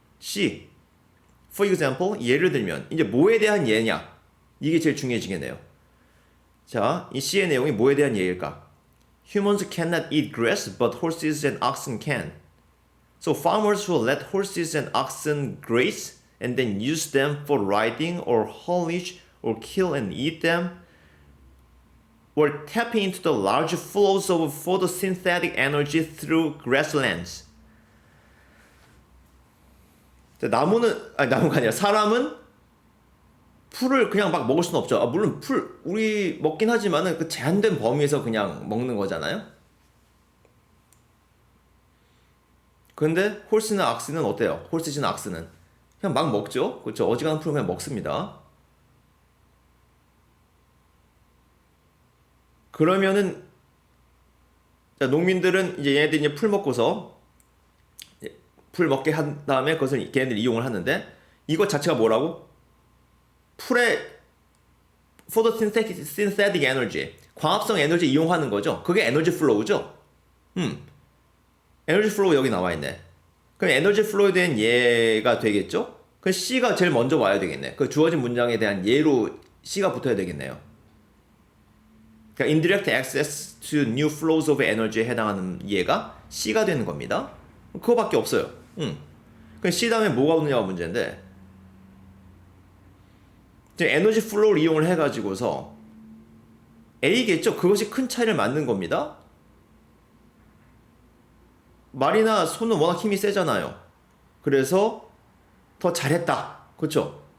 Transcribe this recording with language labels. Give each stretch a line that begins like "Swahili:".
Korean: C,
English: for example,
Korean: 예를 들면 이제 뭐에 대한 예냐? 이게 제일 중요해지겠네요. 자, 이 C의 내용이 뭐에 대한 예일까?
English: Humans cannot eat grass, but horses and oxen can. So farmers who let horses and oxen graze and then use them for riding or haulage or kill and eat them were tapping into the large flows of photosynthetic energy through grasslands.
Korean: 나무가 아니라 사람은 풀을 그냥 막 먹을 수는 없죠. 물론 풀 우리 먹긴 하지만은 그 제한된 범위에서 그냥 먹는 거잖아요. 근데 홀스나 악스는 어때요? 홀스나 악스는 그냥 막 먹죠. 그렇죠. 어지간한 풀을 그냥 먹습니다. 그러면은 농민들은 이제 얘네들이 이제 풀 먹고서 풀 먹게 한 다음에 그것을 걔네들이 이용을 하는데 이것 자체가 뭐라고? 풀의
English: photosynthetic energy,
Korean: 광합성 에너지 이용하는 거죠. 그게 에너지 플로우죠. 에너지 플로우 여기 나와 있네. 그럼 에너지 플로우에 대한 예가 되겠죠? 그 C가 제일 먼저 와야 되겠네. 그 주어진 문장에 대한 예로 C가 붙어야 되겠네요. 그러니까
English: indirect access to new flows of energy
Korean: 에 해당하는 예가 C가 되는 겁니다. 그거밖에 없어요. 그럼 C 다음에 뭐가 오느냐가 문제인데 이제 에너지 플로우를 이용을 해가지고서 A겠죠? 그것이 큰 차이를 만든 겁니다. 말이나 손은 워낙 힘이 세잖아요. 그래서 더 잘했다. 그렇죠?